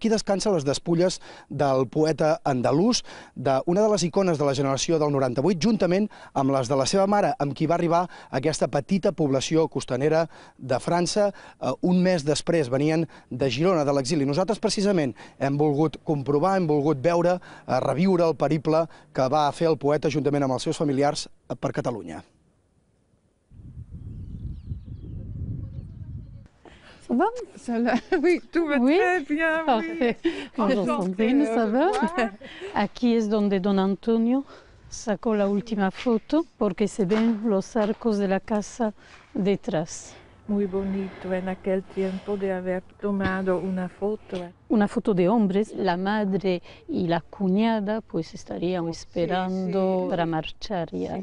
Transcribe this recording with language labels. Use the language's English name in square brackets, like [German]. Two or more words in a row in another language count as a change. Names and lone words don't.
[Catalan] Aquí descansen les despulles del poeta andalús, d'una de les icones de la generació del 98, juntament amb les de la seva mare, amb qui va arribar a aquesta petita població costanera de França. Un mes després venien de Girona, de l'exili. Nosaltres precisament hem volgut comprovar, hem volgut veure, reviure el periple que va fer el poeta juntament amb els seus familiars per Catalunya. [French] Ça va? Oui, tout va très bien. Parfait. Bonjour Sandrine, ça va? [Spanish] Aquí es donde don Antonio sacó la última foto porque se ven los arcos de la casa detrás. Muy bonito en aquel tiempo de haber tomado una foto. Una foto de hombres, la madre y la cuñada pues estarían esperando para marchar ya.